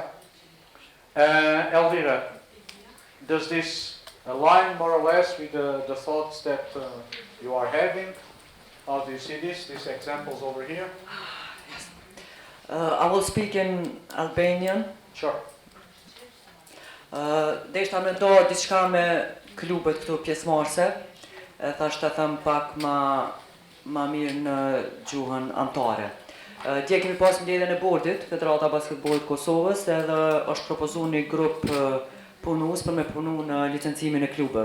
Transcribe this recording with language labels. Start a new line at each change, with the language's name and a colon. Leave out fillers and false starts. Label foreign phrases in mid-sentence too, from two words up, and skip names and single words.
English: Elvira, does this align more or less with the thoughts that you are having? How do you see this? These examples over here? Yes. I will speak in Albanian. Sure.
Albanian: Deshta me ndo diçka me klubet këtu pjesëmarrëse. Thashtë të them pak ma mirë në gjuhën anëtare. Dje kemi pas mbledhjen e bordit, Federata Basketbollit Kosovës, edhe është propozuar një grup punues për me punu në licencimin e klubeve.